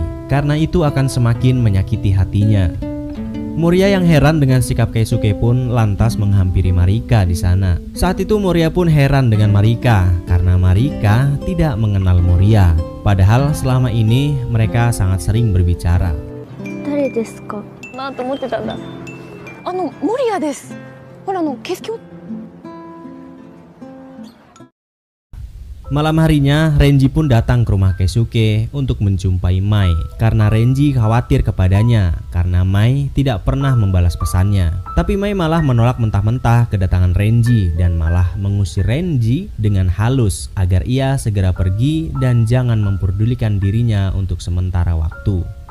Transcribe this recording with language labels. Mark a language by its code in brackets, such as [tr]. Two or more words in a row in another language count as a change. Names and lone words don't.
[id] Karena itu akan semakin menyakiti hatinya. Moria yang heran dengan sikap Keisuke pun lantas menghampiri Marika di sana. Saat itu Moria pun heran dengan Marika karena Marika tidak mengenal Moria. Padahal selama ini mereka sangat sering berbicara. [ja] 誰ですかなと思ってたんだ。モリアです。ほら景色を。 [id] Malam harinya, Renji pun datang ke rumah Keisuke untuk menjumpai Mai karena Renji khawatir kepadanya karena Mai tidak pernah membalas pesannya. Tapi Mai malah menolak mentah-mentah kedatangan Renji dan malah mengusir Renji dengan halus agar ia segera pergi dan jangan memperdulikan dirinya untuk sementara waktu.